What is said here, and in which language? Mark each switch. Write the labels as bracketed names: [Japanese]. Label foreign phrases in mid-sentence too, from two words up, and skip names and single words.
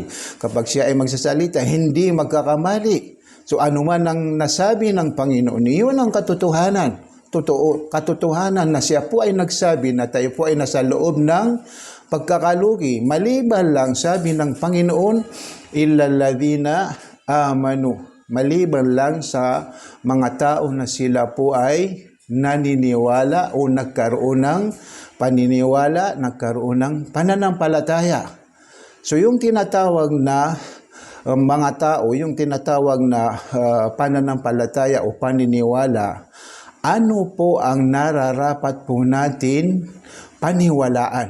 [Filipino] Kapag siya ay magsasalita, hindi magkakamali. So ano man ang nasabi ng Panginoon, iyon ang katotohanan. Katotohanan na siya po ay nagsabi na tayo po ay nasa loob ng pagkakalugi. Maliban lang, sabi ng Panginoon, [Arabic] إلا الذين آمنوا. [Filipino] Maliban lang sa mga tao na sila po ay naniniwala o nagkaroon ng paniniwala, nagkaroon ng pananampalataya. So yung tinatawag na mga tao, yung tinatawag na pananampalataya o paniniwala, ano po ang nararapat po natin paniwalaan?